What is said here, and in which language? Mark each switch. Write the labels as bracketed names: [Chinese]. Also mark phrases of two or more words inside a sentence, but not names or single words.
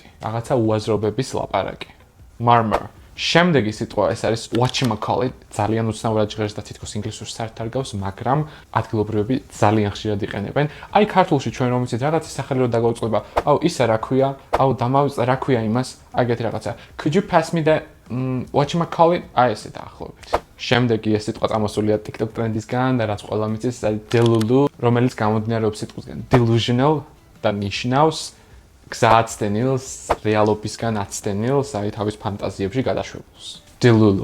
[Georgian] რაღაცა უაზრობების ლაპარაკი. Murmur. შემდეგი სიტყვა ეს არის whatchamacallit, ძალიან უცნაურად ჟღერს და თითქოს ინგლისურს საერთოდ არ გავს, მაგრამ ადგილობრივები ძალიან ხშირად იყენებენ. აი ქართულში ჩვენ რომ ვიცით რაღაცის სახელი რომ დაგვაუწყდება, აუ ისა რა ქვია, აუ დამავიწყდა რა ქვია იმას, აგეთი რაღაცა. [English] Could you pass me the whatchamacallit? [Georgian] აი ესე დაახლოებით. შემდეგი ეს სიტყვა წამოსულია TikTok ტრენდისგან და რაც ყველა მიცის, ეს არის delulu, რომელიც გამოდინარეობს სიტყვისგან delusional და ნიშნავს გზააცდენილს, რეალობისგან აცდენილს, აი თავის ფანტაზიებში გადაშვებულს. Delulu.